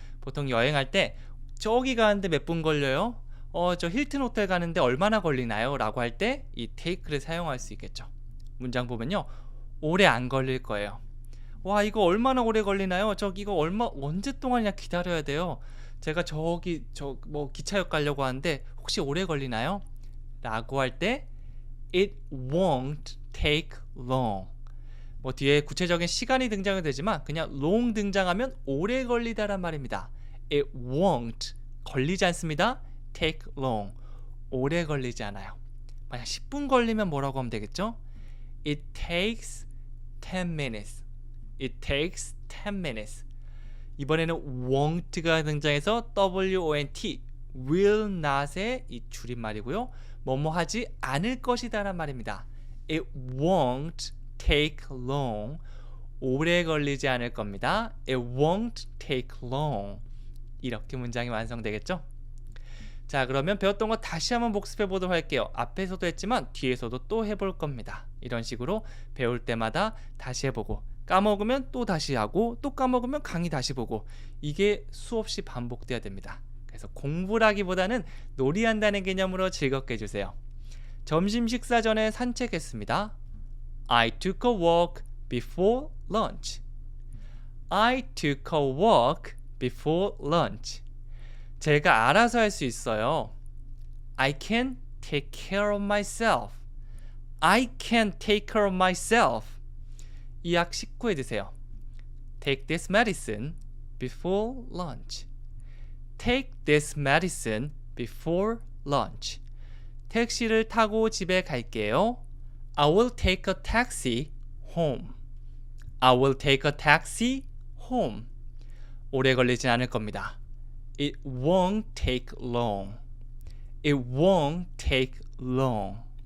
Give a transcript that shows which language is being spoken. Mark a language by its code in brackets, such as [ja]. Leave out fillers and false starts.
[ko] 보통 여행할 때 저기 가는데 몇 분 걸려요? 저 힐튼 호텔 가는데 얼마나 걸리나요? 라고 할 때 이 take를 사용할 수 있겠죠. 문장 보면요. 오래 안 걸릴 거예요. 와, 이거 얼마나 오래 걸리나요? 이거 언제 동안이나 기다려야 돼요? 제가 뭐 기차역 가려고 하는데 혹시 오래 걸리나요? 라고 할 때 [en] it won't take long. [ko] 뭐 뒤에 구체적인 시간이 등장이 되지만 그냥 long 등장하면 오래 걸리다란 말입니다. [en] it won't [ko] 걸리지 않습니다. [en] take long [ko] 오래 걸리지 않아요. 만약 10분 걸리면 뭐라고 하면 되겠죠? [en] It takes 10 minutes. It takes 10 minutes. [ko] 이번에는 won't가 등장해서 WONT will not의 이 줄임말이고요. 뭐뭐 하지 않을 것이다 란 말입니다. [en] It won't take long. [ko] 오래 걸리지 않을 겁니다. [en] It won't take long. [ko] 이렇게 문장이 완성되겠죠? 자, 그러면 배웠던 거 다시 한번 복습해 보도록 할게요. 앞에서도 했지만 뒤에서도 또 해볼 겁니다. 이런 식으로 배울 때마다 다시 해보고 까먹으면 또 다시 하고 또 까먹으면 강의 다시 보고 이게 수없이 반복돼야 됩니다. 그래서 공부라기보다는 놀이한다는 개념으로 즐겁게 해주세요. 점심 식사 전에 산책했습니다. [en] I took a walk before lunch. I took a walk before lunch. [ko] 제가 알아서 할 수 있어요. [en] I can take care of myself. I can take care of myself. [ko] 이 약 식후에 드세요. [en] Take this medicine before lunch. Take this medicine before lunch. [ko] 택시를 타고 집에 갈게요. [en] I will take a taxi home. I will take a taxi home. [ko] 오래 걸리진 않을 겁니다. [en] It won't take long. It won't take long.